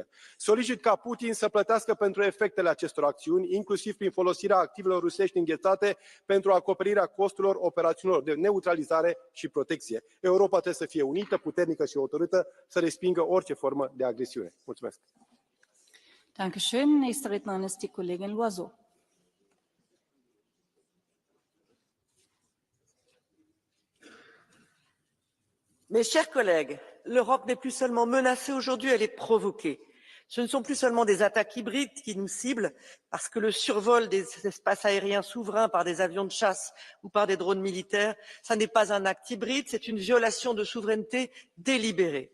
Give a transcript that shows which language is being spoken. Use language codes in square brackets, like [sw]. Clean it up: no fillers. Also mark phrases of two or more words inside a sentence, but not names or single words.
[ro] Solicit ca Putin să plătească pentru efectele acestor acțiuni, inclusiv prin folosirea activelor rusești înghețate pentru acoperirea costurilor operațiunilor de neutralizare și protecție. Europa trebuie să fie unită, puternică și hotărâtă să respingă orice formă de agresiune. Mulțumesc! [de] Dankeschön. Nächste Rednerin ist die Kollegin Loiseau. [fr] Mes chers collègues, l'Europe n'est plus seulement menacée aujourd'hui, elle est provoquée. Ce ne sont plus seulement des attaques hybrides qui nous ciblent, parce que le survol des espaces aériens souverains par des avions de chasse ou par des drones militaires, ça n'est pas un acte hybride, c'est une violation de souveraineté délibérée.